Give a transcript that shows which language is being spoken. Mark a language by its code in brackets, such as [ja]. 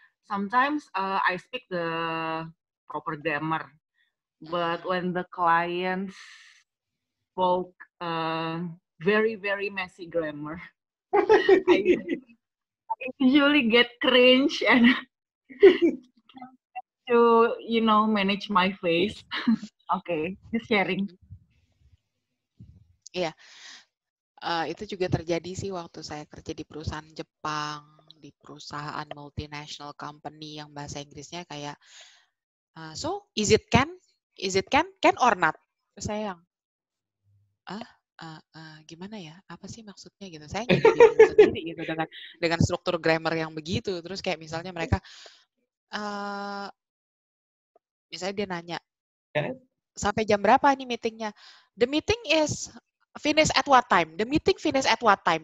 [en] Sometimes I speak the proper grammar, but when the clients spoke very very messy grammar, I usually get cringe and to manage my face. Okay, just sharing. [id] Iya, itu juga terjadi sih waktu saya kerja di perusahaan Jepang, di perusahaan multinational company yang bahasa Inggrisnya kayak, [en] so is it can or not? [id] Terus saya yang, gimana ya? Apa sih maksudnya gitu? Saya jadi bingung sendiri gitu dengan struktur grammar yang begitu. Terus kayak misalnya mereka, misalnya dia nanya, sampai jam berapa nih meetingnya? [en] The meeting is finish at what time? The meeting finish at what time?